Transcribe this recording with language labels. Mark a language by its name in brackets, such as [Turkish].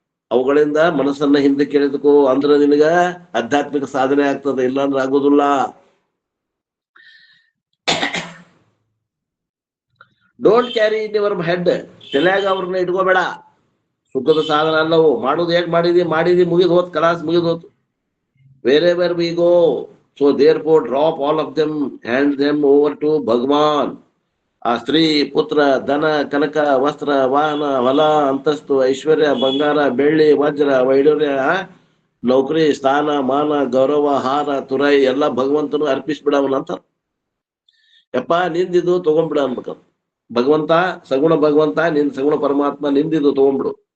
[Kannada] ಅವುಗಳಿಂದ ಮನಸ್ಸನ್ನ ಹಿಂದಕ್ಕೆ ಎಳೆದುಕೋ, ಅಂದ್ರೆ ನಿನಗ ಆಧ್ಯಾತ್ಮಿಕ ಸಾಧನೆ ಆಗ್ತದೆ, ಇಲ್ಲಾಂದ್ರೆ ಆಗೋದಿಲ್ಲ. [English] don't carry in your head, [Kannada] ತಲೆಯಾಗ ಅವ್ರನ್ನ ಇಟ್ಕೋಬೇಡ. ಸುಖದ ಸಾಧನ ಅಲ್ಲವು. ಮಾಡೋದು ಹೇಗ್ ಮಾಡಿದಿ ಮುಗಿದ್ ಹೋತ್, ಕಲಾಸ್ ಮುಗಿದ್ ಹೋತು. [English] Where we go, so therefore drop all of them, hand them over to Bhagwan. [Kannada] ಆ ಸ್ತ್ರೀ, ಪುತ್ರ, ಧನ, ಕನಕ, ವಸ್ತ್ರ, ವಾಹನ, ಹೊಲ, ಅಂತಸ್ತು, ಐಶ್ವರ್ಯ, ಬಂಗಾರ, ಬೆಳ್ಳಿ, ವಜ್ರ, ವೈಡೂರ್ಯ, ನೌಕರಿ, ಸ್ಥಾನ, ಮಾನ, ಗೌರವ, ಹಾರ, ತುರೈ ಎಲ್ಲ ಭಗವಂತನು ಅರ್ಪಿಸ್ಬಿಡವನ ಅಂತ. ಯಪ್ಪ, ನಿಂದಿದು ತಗೊಂಡ್ಬಿಡ ಅನ್ಬೇಕ. ಭಗವಂತ, ಸಗುಣ ಭಗವಂತ, ನಿನ್ ಸಗುಣ ಪರಮಾತ್ಮ, ನಿಂದಿದು ತಗೊಂಡ್ಬಿಡು.